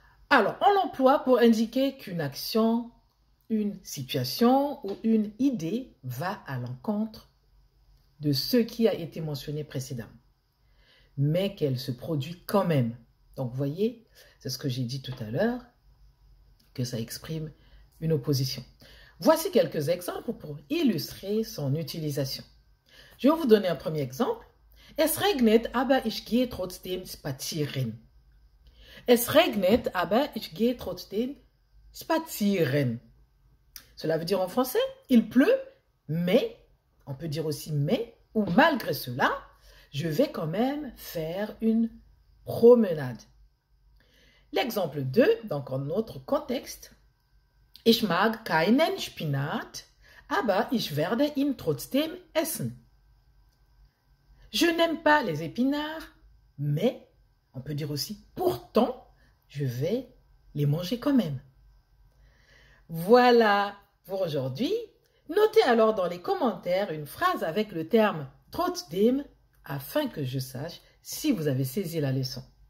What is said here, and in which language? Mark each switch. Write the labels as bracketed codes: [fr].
[fr] Alors, on l'emploie pour indiquer qu'une action, une situation ou une idée va à l'encontre de ce qui a été mentionné précédemment, mais qu'elle se produit quand même. Donc, vous voyez, c'est ce que j'ai dit tout à l'heure, que ça exprime une opposition. Voici quelques exemples pour illustrer son utilisation. Je vais vous donner un premier exemple. [de] Es regnet, aber ich gehe trotzdem spazieren. Es regnet, aber ich gehe trotzdem spazieren. [fr] Cela veut dire en français, il pleut, mais, on peut dire aussi mais, ou malgré cela, je vais quand même faire une promenade. L'exemple 2, donc en notre contexte, [de] Ich mag keinen Spinat, aber ich werde ihn trotzdem essen. [fr] Je n'aime pas les épinards, mais, on peut dire aussi pourtant, je vais les manger quand même. Voilà pour aujourd'hui. Notez alors dans les commentaires une phrase avec le terme trotzdem afin que je sache si vous avez saisi la leçon.